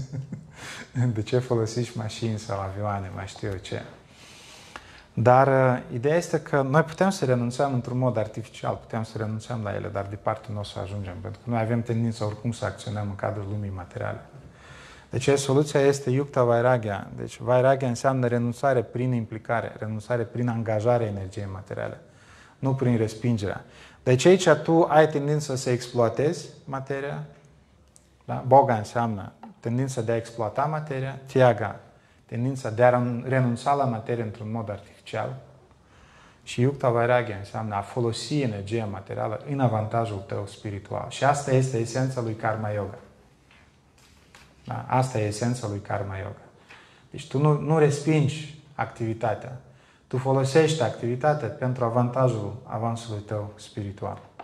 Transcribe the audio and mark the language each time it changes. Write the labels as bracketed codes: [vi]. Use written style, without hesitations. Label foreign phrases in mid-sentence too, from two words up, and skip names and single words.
[ro] De ce folosiți mașini sau avioane, mai știu eu ce. Dar ideea este că noi putem să renunțăm într-un mod artificial, putem să renunțăm la ele, dar departe nu o să ajungem, pentru că noi avem tendința oricum să acționăm în cadrul lumii materiale. Deci soluția este [sa] yukta vairagya. [ro] Deci vairagya înseamnă renunțare prin implicare, renunțare prin angajarea energiei materiale, nu prin respingerea. Deci aici tu ai tendința să exploatezi materia, da? Boga înseamnă tendința de a exploata materia, tiaga, tendința de a renunța la materie într-un mod artificial, și [sa] yukta vairagya [ro] înseamnă a folosi energia materială în avantajul tău spiritual. Și asta este esența lui [sa] Karma Yoga. [ro] Da? Asta e esența lui [sa] Karma Yoga. [ro] Deci tu nu respingi activitatea. Tu folosești activitatea pentru avantajul avansului tău spiritual.